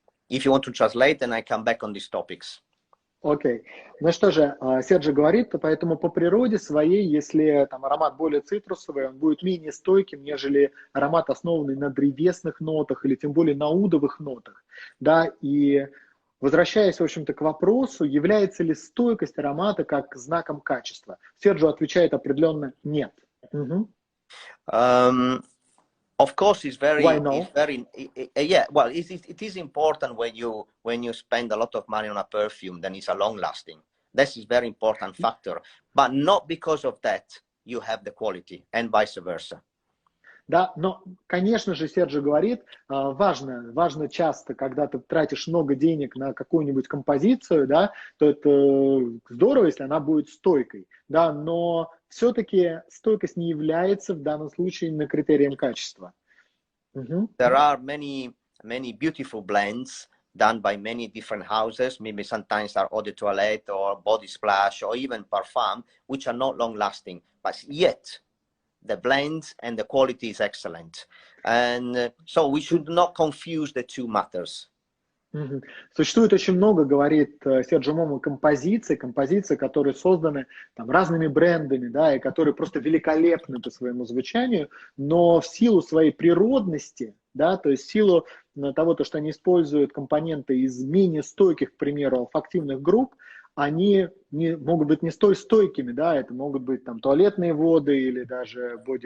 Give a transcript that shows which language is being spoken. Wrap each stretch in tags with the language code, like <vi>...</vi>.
<en>If you want to translate, then I come back on these topics.</en> <ru>Окей. Ну что же, Серджо говорит, поэтому по природе своей, если там аромат более цитрусовый, он будет менее стойким, нежели аромат, основанный на древесных нотах или тем более на удовых нотах. Да, и возвращаясь, в общем-то, к вопросу, является ли стойкость аромата как знаком качества? Серджо отвечает определенно нет.</ru> <en>Of course, it's very, Why no? yeah. Well, it is important when you spend a lot of money on a perfume, then it's a long lasting. That is very important factor, but not because of that you have the quality, and vice versa.</en> <ru>Да, но, конечно же, Серджо говорит, важно часто, когда ты тратишь много денег на какую-нибудь композицию, да, то это здорово, если она будет стойкой, да, но все-таки стойкость не является в данном случае критерием качества.</ru> <en>There are many beautiful blends done by many different houses, maybe sometimes are eau de toilette or body splash or even parfum, which are not long lasting, but yet the blend and the quality is excellent. And so we should not confuse the two matters.</en> <ru>Существует очень много, говорит Серджо Момо, композиций, которые созданы там разными брендами, да, и которые просто великолепны по своему звучанию, но в силу своей природности, да, то есть в силу того, что они используют компоненты из менее стойких, к примеру, олфактивных групп, они могут быть не столь стойкими, да, это могут быть там туалетные воды или даже</ru>